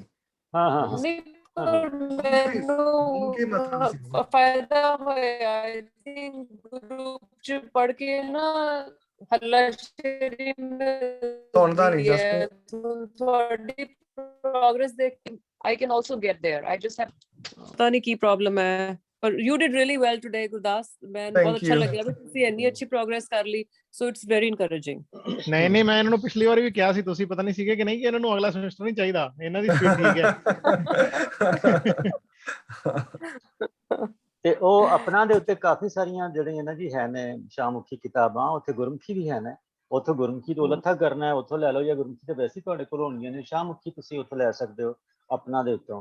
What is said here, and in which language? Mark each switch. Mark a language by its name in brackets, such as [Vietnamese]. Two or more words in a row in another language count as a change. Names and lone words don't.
[Punjabi] ਨਹੀਂ ਮੈਨੂੰ ਫਾਇਦਾ ਹੋਇਆ [English] I think [Punjabi] ਗਰੁੱਪ 'ਚ ਪੜ੍ਹ ਕੇ ਨਾ, ਹੱਲਾਸ਼ੇਰੀ ਸੁਣਦਾ ਨਹੀਂ ਮਿਲਦੀ ਹੈ। ਤੁਹਾਡੀ ਪ੍ਰੋਗਰੈਸ ਦੇਖ ਕੇ [English] I can also get there. I just have [Punjabi] ਪਤਾ ਨਹੀਂ ਕੀ ਪ੍ਰੋਬਲਮ ਹੈ, ਪਰ [English] you did really well today, [Punjabi] ਗੁਰਦਾਸ। ਮੈਨੂੰ ਬਹੁਤ ਅੱਛਾ ਲੱਗਿਆ ਵੀ ਤੁਸੀਂ ਇੰਨੀ ਅੱਛੀ ਪ੍ਰੋਗਰੈਸ ਕਰ ਲਈ, [English] so it's very encouraging. [Punjabi] ਨਹੀਂ ਮੈਂ ਇਹਨਾਂ ਨੂੰ ਪਿਛਲੀ ਵਾਰੀ ਵੀ ਕਿਹਾ ਸੀ, ਤੁਸੀਂ ਪਤਾ ਨਹੀਂ ਸੀਗੇ ਕਿ ਨਹੀਂ, ਕਿ ਇਹਨਾਂ ਨੂੰ ਅਗਲਾ ਸਮੈਸਟਰ ਨਹੀਂ ਚਾਹੀਦਾ, ਇਹਨਾਂ ਦੀ ਸਪੀਡ ਠੀਕ ਹੈ। ਤੇ ਉਹ ਆਪਣਾ ਦੇ ਉੱਤੇ ਕਾਫੀ ਸਾਰੀਆਂ ਜਿਹੜੀਆਂ ਨਾ ਜੀ ਹੈ ਨੇ ਸ਼ਾਹਮੁਖੀ ਕਿਤਾਬਾਂ, ਉੱਥੇ ਗੁਰਮੁਖੀ ਵੀ ਹੈ ਨੇ। ਉੱਥੋਂ ਗੁਰਮੁਖੀ ਤੋਂ ਲੱਥਾ ਕਰਨਾ ਹੈ, ਉੱਥੋਂ ਲੈ ਲਓ, ਜਾਂ ਗੁਰਮੁਖੀ ਤੇ ਵੈਸੇ ਤੁਹਾਡੇ ਕੋਲ ਹੋਣੀਆਂ ਨੇ, ਸ਼ਾਹਮੁਖੀ ਤੁਸੀਂ ਉੱਥੋਂ ਲੈ ਸਕਦੇ ਹੋ ਆਪਣਾ ਦੇ ਉੱਤੋਂ।